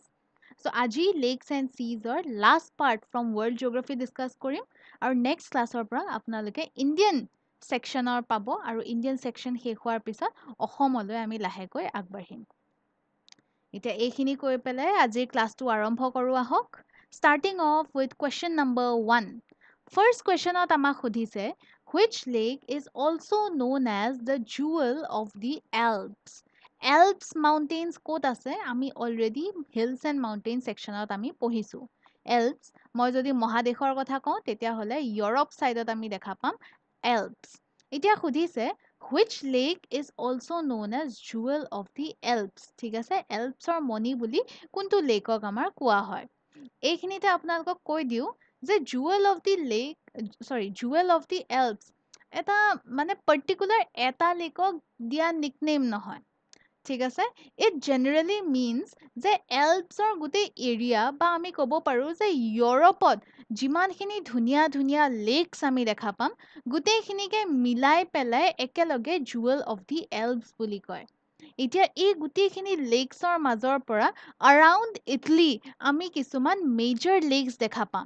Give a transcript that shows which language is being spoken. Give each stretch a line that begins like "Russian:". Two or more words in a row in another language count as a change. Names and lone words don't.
Assamese: সো আজি
English: lakes and seas last part from world geography
Assamese: ডিসকাস কৰিম আৰু
English: next class
Assamese: পৰা আপোনালোকে
English: Indian section
Assamese: পাব আৰু
English: Indian section
Assamese: শেষ হোৱাৰ পিছত অসমলৈ আমি লাহেকৈ আগবাঢ়িম। এতিয়া এইখিনি কৈ পেলাই আজিৰ ক্লাছটো আৰম্ভ কৰো আহক।
English: Starting off with question number 1. First questionত
Assamese: আমাক সুধিছে
English: which lake is also known as the jewel of the Alps? Alps mountains
Assamese: ক'ত আছে? আমি
English: already hills and mountains sectionত
Assamese: আমি পঢ়িছো। Alps মই যদি মহাদেশৰ কথা কওঁ তেতিয়া হলে ইউৰোপ সাইডত আমি দেখা পাম Alps। এতিয়া সুধিছে
English: which lake is also known as jewel of the Alps?
Assamese: ঠিক আছে, Alpsৰ মণি বুলি কোনটো লেকক আমাৰ কোৱা হয়? এইখিনিতে আপোনালোকক কৈ দিও যে
English: jewel of the Alps
Assamese: এটা মানে পাৰ্টিকুলাৰ এটা লেকক দিয়া নিকনেম নহয়। ঠিক আছে,
English: it generally means
Assamese: যে এলপছৰ গোটেই এৰিয়া বা আমি ক'ব পাৰো যে ইউৰোপত যিমানখিনি ধুনীয়া ধুনীয়া লেকস আমি দেখা পাম গোটেইখিনিকে মিলাই পেলাই একেলগে
English: jewel of the Alps
Assamese: বুলি কয়। এতিয়া এই গোটেইখিনি লেকছৰ মাজৰ পৰা around ইটলি আমি কিছুমান
English: major lakes
Assamese: দেখা পাম।